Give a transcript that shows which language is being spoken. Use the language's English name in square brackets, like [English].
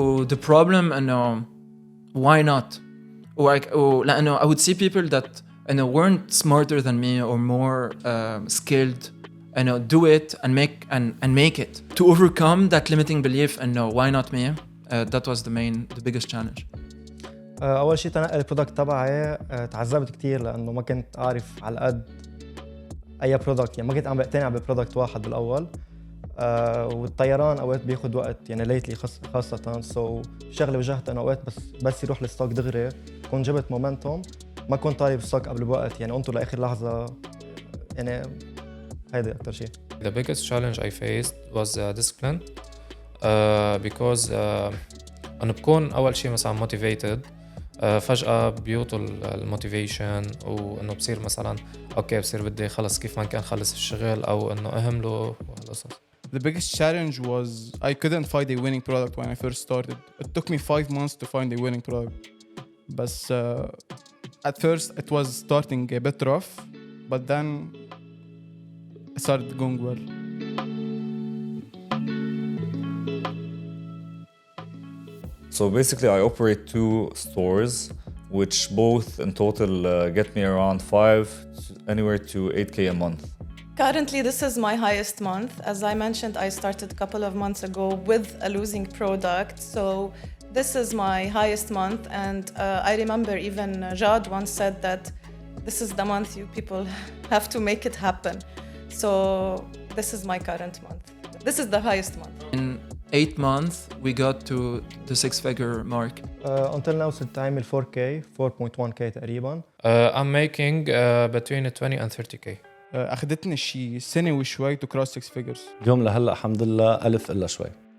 [English] The problem [Arabic] إنه [English] why not? [Arabic] لأنه [English] I would see people that weren't smarter than me or more skilled, do it and make it. To overcome that limiting belief and why not me? That was the biggest challenge. [Arabic] أول شيء تنقل البرودكت تبعي تعذبت كتير لأنه ما كنت أعرف على قد أي برودكت، يعني ما كنت عم بقتنع ببرودكت واحد بالأول. والطيران أوقات بياخد وقت يعني ليتلي خاصة. شغلة وجهت أنا أوقات بس يروح الستوك دغري كون جبت مومنتوم ما كنت طالب الستوك قبل بوقت، يعني انطر لآخر لحظة. يعني هيدا أكتر شيء. [English] The biggest challenge I faced was discipline because [Arabic] أنا بكون أول شيء مثلا [English] motivated [Arabic] فجأة بيوطل الموتيفيشن وإنه بصير مثلا أوكي بصير بدي خلص كيف ما كان خلص الشغل أو إنه أهمله وهالقصص. [English] The biggest challenge was I couldn't find a winning product when I first started. It took me 5 months to find a winning product. But at first it was starting a bit rough, but then it started going well. So basically I operate 2 stores, which both in total get me around anywhere to 8K a month. Currently, this is my highest month. As I mentioned, I started a couple of months ago with a losing product. So this is my highest month. And I remember even Jad once said that this is the month you people have to make it happen. So this is my current month. This is the highest month. In 8 months, we got to the 6-figure mark. Until now [Arabic] صرت عامل 4K 4.1K تقريبا. [English] I'm making between 20 and 30K. [Arabic] أخدتني شي سنة وشوي [English] to cross 6 figures. [Arabic] اليوم لهلا الحمد لله 1000 إلا شوي.